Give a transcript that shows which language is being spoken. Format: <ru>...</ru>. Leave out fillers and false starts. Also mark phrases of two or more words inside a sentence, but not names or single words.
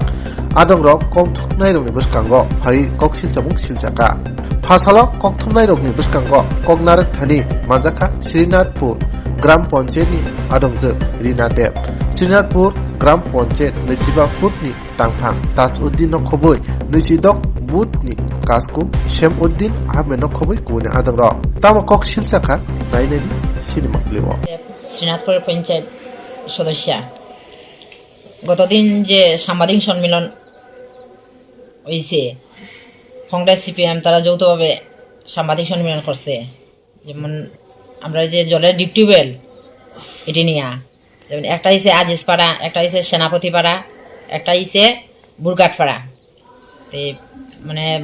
<trp>adongrok kokthumnai rungni biskango phari koksil chamung siljaka Phasalo kokthumnai rokni biskango Koknarak Thani Manjaka Srinathpur Gram Panchayat ni adongjak Rina Dev Srinathpur Gram Panchayat Nejiba Putni Tangphang Tajuddin no khoboi Nisidok Butni Kasku Shemuddin Ahmed no khoboi kune adongrok tamo kok siljaka naineni সিনেমাগুলিও</trp> <bn>শ্রীনাথপুর পঞ্চায়েত সদস্য গতদিন যে সাংবাদিক সম্মেলন হয়েছে কংগ্রেস সিপিএম তারা যৌথভাবে সাংবাদিক সম্মেলন করছে যেমন আমরা যে জলের ডিপ টিউবওয়েল এটি নিয়ে যেমন একটা হয়েছে আজিজপাড়া একটা হয়েছে সেনাপতিপাড়া একটা হয়েছে বুরঘাটপাড়া তো মানে</bn>